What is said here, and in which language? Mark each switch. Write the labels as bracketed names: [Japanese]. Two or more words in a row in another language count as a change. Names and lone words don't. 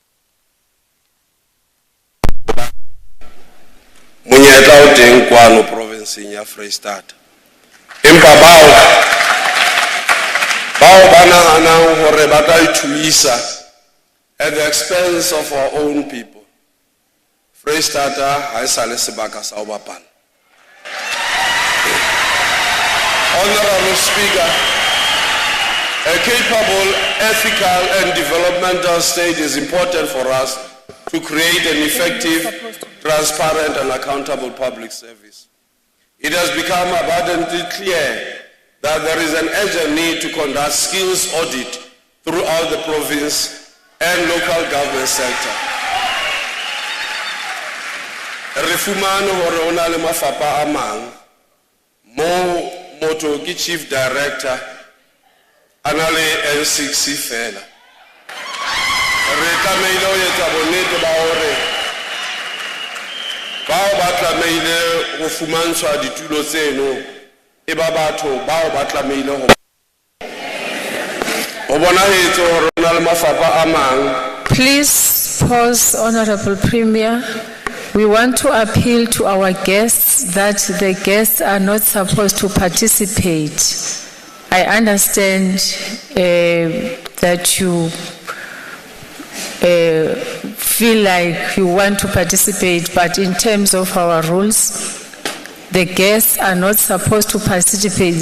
[English] Municipal Development province. [Southern Sotho] province ya Freestata. Empa bao bana hanang hore ba tla ithuisa [English] at the expense of our own people. [Southern Sotho] Freestata ha esale sebaka sa ho bapala. [English] Honorable Speaker, a capable, ethical and developmental state is important for us to create an effective, transparent and accountable public service. It has become abundantly clear that there is an urgent need to conduct skills audit throughout the province and local government sector. [Southern Sotho] Refumano hore ona le mafapa a mang mo moto ki [English] chief director [Southern Sotho] anale N6 fela. Re tlameile ho etsa bonnete ba hore bao ba tlameile ho fumantshwa ditulo tseno e ba batho bao ba tlameile ho bona hetso hore ona le mafapa a mang. [English] Please pause, Honorable Premier. We want to appeal to our guests that the guests are not supposed to participate. I understand that you feel like you want to participate, but in terms of our rules, the guests are not supposed to participate.